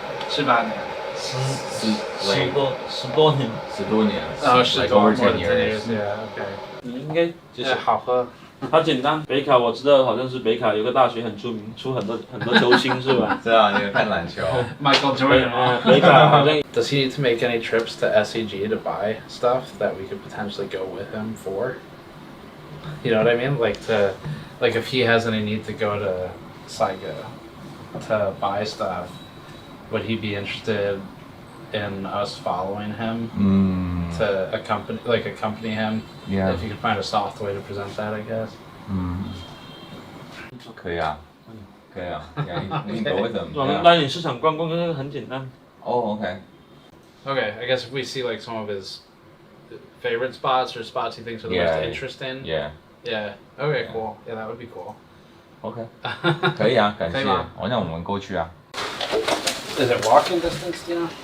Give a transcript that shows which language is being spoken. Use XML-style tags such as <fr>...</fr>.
<zh>18年。 10多年。 10多年。 10多年。 OK。 你应该就是好喝。它简单，北卡我知道，好像是北卡有个大学很出名，出很多球星是吧？知道，你有看篮球。 Michael Jordan。北卡好像。</zh> <en>Does he need to make any trips to SEG to buy stuff that we could potentially go with him for? You know what I mean? Like if he has any need to go to Saiga to buy stuff, would he be interested in us following him to accompany him? Yeah. If you could find a soft way to present that, I guess.</en> <zh>可以啊，可以啊，你</zh> <en>go with them.</en> <zh>我们带你市场观光，那个很简单。</zh> <en>Oh, okay. Okay, I guess if we see like some of his favorite spots or spots he thinks are the most interesting. Yeah. Yeah. Okay, cool. Yeah, that would be cool.</en> <zh>Okay. 可以啊，感谢。那我们过去啊。</zh> <en>Is it walking distance, do you know?</en>